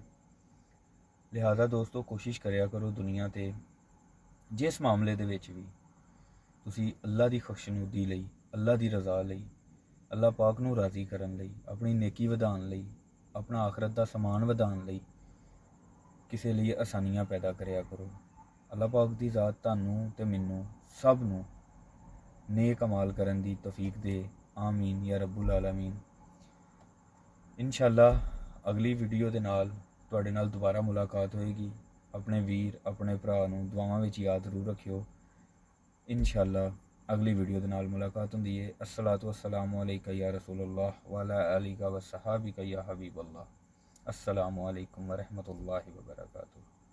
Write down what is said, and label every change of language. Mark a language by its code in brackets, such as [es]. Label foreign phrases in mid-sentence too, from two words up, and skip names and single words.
[pa] لہذا دوستو، کوشش کریا کرو دنیا تے جس معاملے دے وچ بھی تسی اللہ دی خوشنودی لئی، اللہ دی رضا لئی، اللہ پاک نوں راضی کرن لئی، اپنی نیکی ودھاؤن لئی، اپنا آخرت دا سامان ودھاؤن لئی کسی لیے آسانیاں پیدا کریا کرو. اللہ پاک دی ذات تہانوں تے مینوں سب نوں نیک اعمال کرن دی توفیق دے. [ar] آمين يا رب العالمين. [pa] ان شاء اللہ اگلی ویڈیو دے نال تہاڈے نال دوبارہ ملاقات ہوئےگی. اپنے ویر اپنے بھرا نوں دعاواں وچ یاد ضرور رکھیو. ان شاء اللہ اگلی ویڈیو دے نال ملاقات ہوندی ہے. [ar] الصلاة والسلام عليك يا رسول الله وعلى آلك وصحابك يا حبيب الله. السلام عليكم ورحمة الله وبركاته.